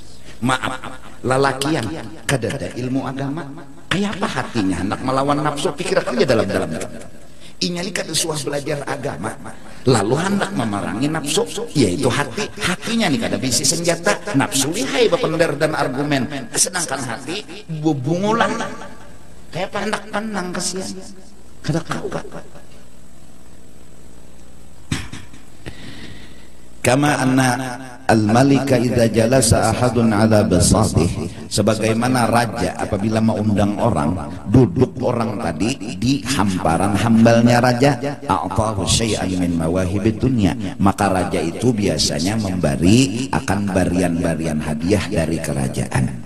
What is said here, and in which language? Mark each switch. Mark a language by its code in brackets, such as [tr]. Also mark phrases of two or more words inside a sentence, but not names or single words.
[bjn] Maaf lalakian kadada ilmu agama kayak apa hatinya hendak melawan nafsu pikir aja dalam inyali kada suah belajar agama lalu hendak memerangi nafsu yaitu hatinya nih kada bisi senjata nafsu lihai bepender dan argumen sedangkan hati bubungulan kayak apa hendak tenang kesian kada kau [ar] كما أن الملك إذا جلس أحد على بساطه, [bjn] sebagaimana raja apabila mengundang orang duduk orang tadi di hamparan hambalnya raja, [ar] أعطاه شيئا من مواهب الدنيا, [bjn] maka raja itu biasanya memberi akan barian-barian hadiah dari kerajaan.